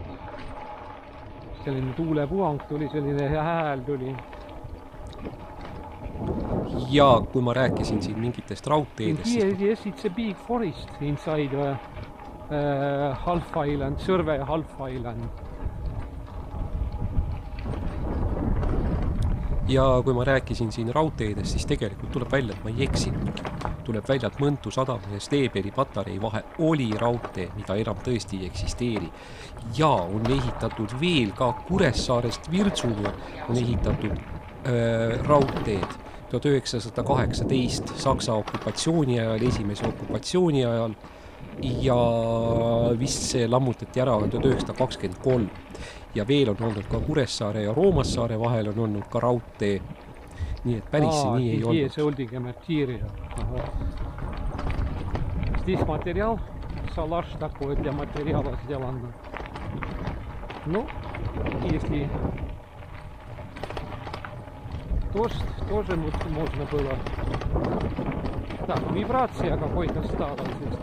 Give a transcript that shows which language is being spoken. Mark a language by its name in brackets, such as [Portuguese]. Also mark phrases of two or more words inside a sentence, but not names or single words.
[Estonian] Selline tuulepuhang tuli, selline hääl tuli. Ja kui ma rääkisin siin mingitest raudteedest... [English] Yes, it's a big forest inside half island, Sõrve half island. [Estonian] Ja kui ma rääkisin siin raudteedest, siis tegelikult tuleb välja, et ma ei eksinud. Tuleb välja, et Mõntu sadama ja Steeberi patarei vahe oli raudtee, mida enam tõesti ei eksisteeri. Ja on ehitatud veel ka Kuressaarest Virtsule on ehitatud raudteed 1918 Saksa okupatsiooni ajal, esimese okupatsiooni ajal ja vist see lammutati ära 1923. Ja veel on olnud ka Kuressaare ja Roomassaare vahel on olnud ka raudtee. Nii et päris nii ei olnud. See oldige material. [Russian] Здесь материал, салаш такой для материала сделан. Ну, если тоже можно было. Так, вибрация какой-то стала здесь.